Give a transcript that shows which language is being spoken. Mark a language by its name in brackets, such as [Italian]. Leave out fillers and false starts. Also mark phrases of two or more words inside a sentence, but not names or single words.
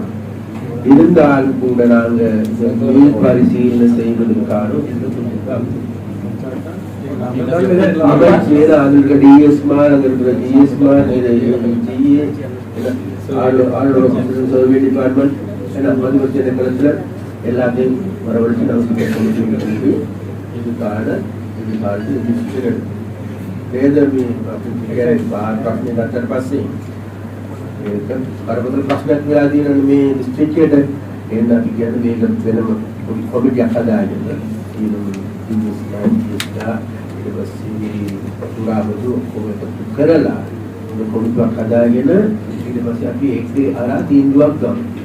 [Tamil] இருந்தாலும் கூட நாங்க பரிசீலனை செய்வதற்கான [English] survey department [Tamil] மதுவ திணைக்களத்துல எல்லாத்தையும் வரவழைச்சு நமக்கு இதுக்கான [Sinhala] ප්‍රශ්නයක් වෙලා තියෙනවා මේ ඩිස්ට්‍රික්ට් එකට එන්න අපි කියන්නේ මේක වෙනම කොමිටියක් හදාගෙන ඊට පස්සේ පුරාවතු කොමිටියක් කරලා කොමිටියක් හදාගෙන ඊට පස්සේ අපි ඒකේ අර තීන්දුවක් ගමු.